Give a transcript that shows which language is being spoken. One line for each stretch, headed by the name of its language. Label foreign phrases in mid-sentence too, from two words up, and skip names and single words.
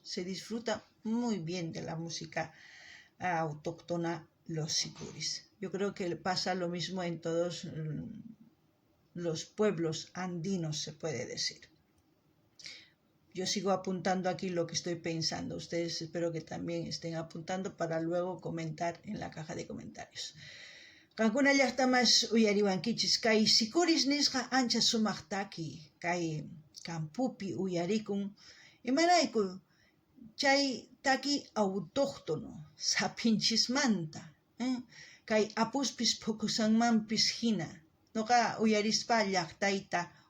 Spanish: Se disfruta muy bien de la música autóctona, los sicuris. Yo creo que pasa lo mismo en todos los pueblos andinos, se puede decir. Yo sigo apuntando aquí lo que estoy pensando. Ustedes espero que también estén apuntando para luego comentar en la caja de comentarios.
Quechua: Kankuna llaqtamas uyariwankichis kay sikuris nisqa ancha sumaqtaki kay campupi uyarikun imarayku chay taki autóctono sapinchismanta kay apuspis pukusanmanpis hina noqa uyarispa llaqtayta